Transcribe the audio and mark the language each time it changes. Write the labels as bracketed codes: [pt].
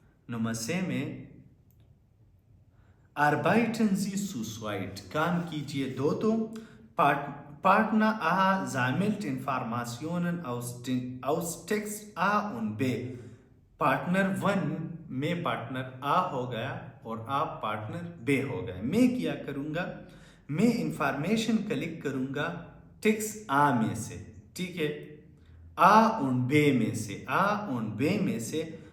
[de] Nummer 6 में Arbeiten Sie zu zweit, [hi] काम कीजिए दो तो. [de] Partner A sammelt Informationen aus Text A und B. [hi] Partner 1 में पार्टनर A हो गया और आप पार्टनर B हो गए. मैं क्या करूँगा, मैं इंफॉर्मेशन कलेक्ट करूँगा टेक्स्ट A में से, ठीक है, [de] A und B [hi] में से, A und B में से.